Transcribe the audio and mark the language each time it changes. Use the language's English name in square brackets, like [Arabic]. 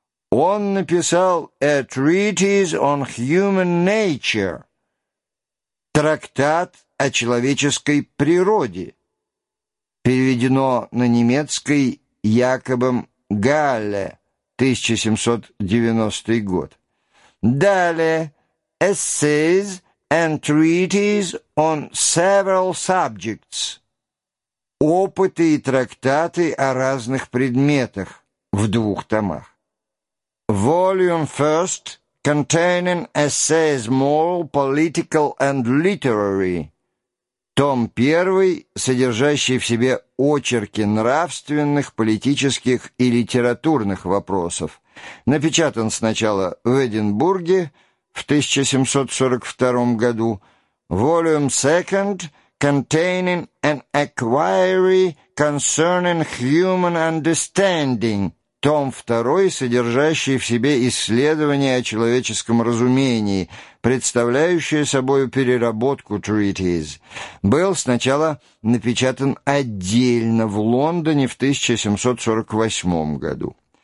[Russian] Он написал [English] «A Treatise on Human Nature» [Russian] — «Трактат о человеческой природе», переведено на немецкий якобы Галле, 1790 год. [English] Далее, Essays and Treatises on Several Subjects. [Russian] Опыты и трактаты о разных предметах в двух томах. [English] Volume first, containing essays moral, political and literary. [Russian] Том первый, содержащий в себе очерки нравственных, политических и литературных вопросов, напечатан сначала в Эдинбурге в 1742 году. [English] Volume second, containing an inquiry concerning human understanding. [Russian] Том второй, содержащий в себе исследование о человеческом разумении, представляющее собой переработку treatise, был сначала напечатан отдельно в Лондоне в 1748 году.